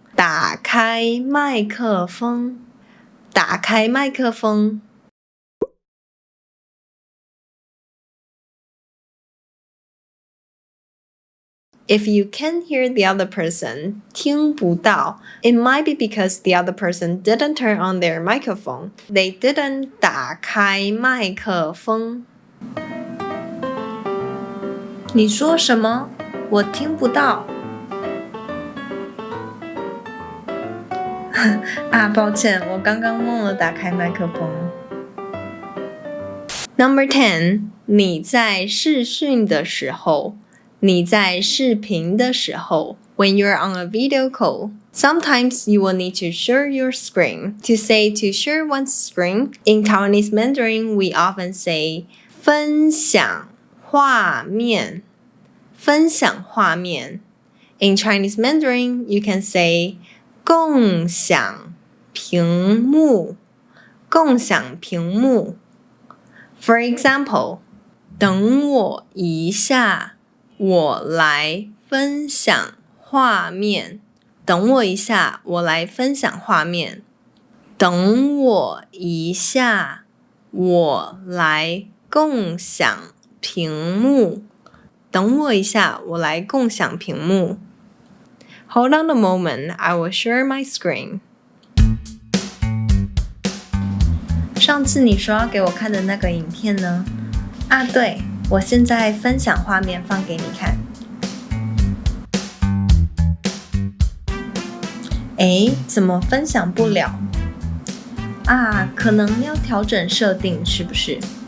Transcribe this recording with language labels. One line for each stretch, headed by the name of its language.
Chinese: 打开麦克风。打开麦克风。
English: If you can't hear the other person,
Chinese: 听不到,
English: it might be because the other person didn't turn on their microphone. They didn't
Chinese: 打开麦克风。你说什么？我听不到。抱歉，我刚刚忘了打开麦克风。 Number 10， 你在视讯的时候。你在视频的时候
English: when you're on a video call, sometimes you will need to share your screen. To say to share one's screen, in Taiwanese Mandarin, we often say
Chinese: 分享画面。分享画面。
English: In Chinese Mandarin, you can say
Chinese: 共享屏幕。共享屏幕。
English: For example,
Chinese: 等我一下。我来分享画面。等我一下，我来分享画面。等我一下，我来共享屏幕。等我一下，我来共享屏幕。
English: Hold on a moment, I will share my screen.
Chinese: 上次你说要给我看的那个影片呢？对。我现在分享画面放给你看。怎么分享不了？可能要调整设定，是不是